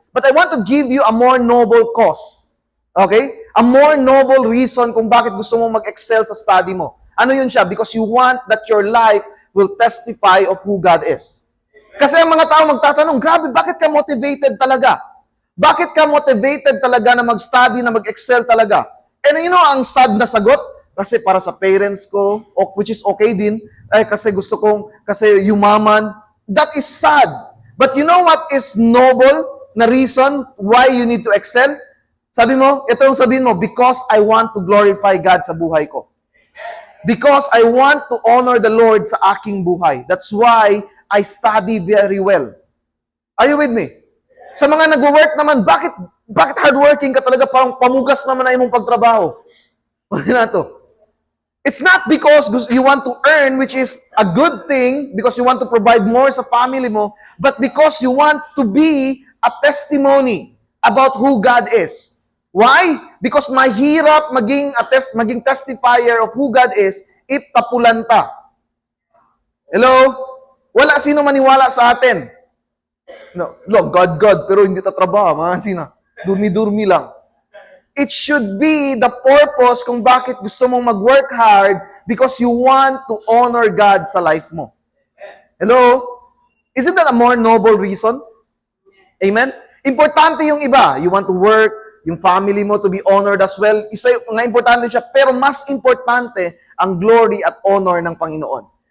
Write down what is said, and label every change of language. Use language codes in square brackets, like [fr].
[en] But I want to give you a more noble cause. Okay? [tl] A more noble reason kung bakit gusto mo mag-excel sa study mo. Ano yun siya? [en] Because you want that your life will testify of who God is. [tl] Kasi ang mga tao magtatanong, grabe, bakit ka motivated talaga? Bakit ka motivated talaga na mag-study, na mag-excel talaga? And you know, ang sad na sagot, kasi para sa parents ko, which is okay din, kasi gusto kong, kasi yumaman, [en] that is sad. But you know what is noble na reason why you need to excel? [tl] Sabi mo, ito yung sabihin mo, [en] because I want to glorify God [tl] sa buhay ko. [en] Because I want to honor the Lord [tl] sa aking buhay. [en] That's why I study very well. Are you with me? [tl] Sa mga nag-work naman, bakit hardworking ka talaga? [ceb] Parang pamugas naman na imong pagtrabaho. Ano na to? [en] It's not because you want to earn, which is a good thing, because you want to provide more sa family mo, but because you want to be a testimony about who God is. Why? Because mahirap maging testifier of who God is if tapulanta. Hello? [tl] Wala sino maniwala sa atin. No, God, pero hindi tatrabaho. Sino? Durmi-durmi lang. [en] It should be the purpose [tl] kung bakit gusto mong [en] mag-work hard because you want to honor God sa life mo. Hello? Isn't that a more noble reason? Amen? [tl] Importante yung iba. [en] You want to work, yung family mo to be honored as well. [tl] Isa nga importante siya, pero mas importante ang glory at honor ng Panginoon.